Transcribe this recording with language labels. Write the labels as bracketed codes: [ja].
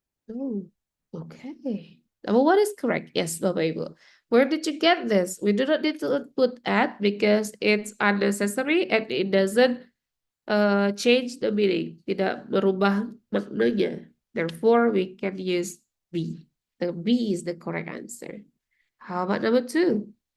[en] Oh, okay. Number 1 is correct. Yes, Bapak Ibu. Where did you get this? We do not need to put add because it's unnecessary and it doesn't change the meaning. [id] Tidak merubah maknanya. [en] Therefore, we can use B. The B is the correct answer. How about number 2?